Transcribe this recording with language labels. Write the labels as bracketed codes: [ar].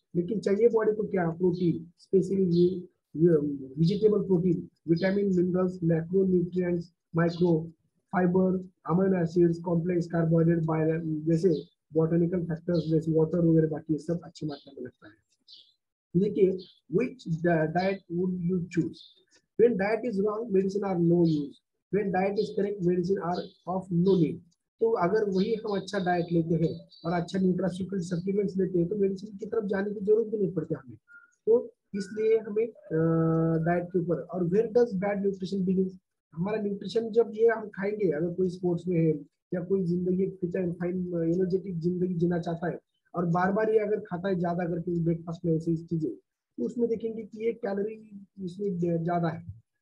[hi] लेकिन चाहिए बॉडी को क्या? Protein, specially vegetable protein, vitamin, minerals, macro nutrients, micro fibre, amino acids, complex carbohydrate, जैसे बॉटनिकल फैक्टर्स जैसे वाटर वगैरह, बाकी ये सब अच्छी मात्रा में लगता है। देखिए, [en] which diet would you choose? When diet is wrong, medicine are no use. When diet is correct, medicine are of no need. [hi] तो अगर वही हम अच्छा डाइट लेते हैं और अच्छा न्यूट्रास्यूटिकल सप्लीमेंट्स लेते हैं, तो मेडिसिन की तरफ जाने की जरूरत भी नहीं पड़ती हमें। तो इसलिए हमें डाइट के ऊपर। और [en] Where does bad nutrition begin? [hi] हमारा न्यूट्रिशन जब ये हम खाएंगे, अगर कोई स्पोर्ट्स में है या कोई जिंदगी फिट एंड फाइन एनर्जेटिक जिंदगी जीना चाहता है, और बार बार ये अगर खाता है ज्यादा करके ब्रेकफास्ट में ऐसी चीजें, तो उसमें देखेंगे कि ये कैलोरी इसमें ज्यादा है।